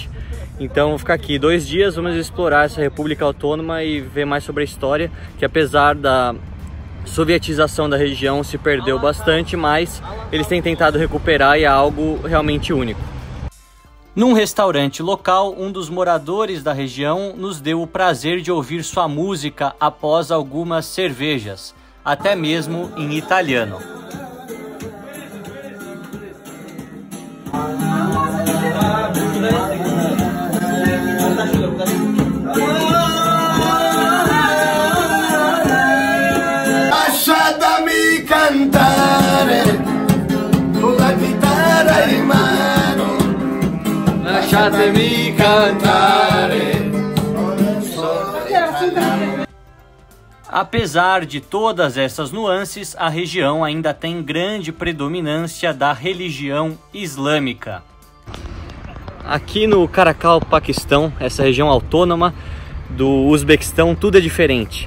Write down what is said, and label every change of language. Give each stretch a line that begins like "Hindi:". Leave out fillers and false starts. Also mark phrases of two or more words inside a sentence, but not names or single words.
Portuguese: Então vou ficar aqui 2 dias, vamos explorar essa república autônoma e ver mais sobre a história, que apesar da sovietização da região se perdeu bastante, mas eles têm tentado recuperar e é algo realmente único. Num restaurante local, um dos moradores da região nos deu o prazer de ouvir sua música após algumas cervejas, até mesmo em italiano.
Italian: Lasciatemi cantare con la chitarra in mano, lasciatemi cantare.
Portuguese: Apesar de todas essas nuances, a região ainda tem grande predominância da religião islâmica. Aqui no Karakalpaquistão, essa região autônoma do Uzbequistão, tudo é diferente.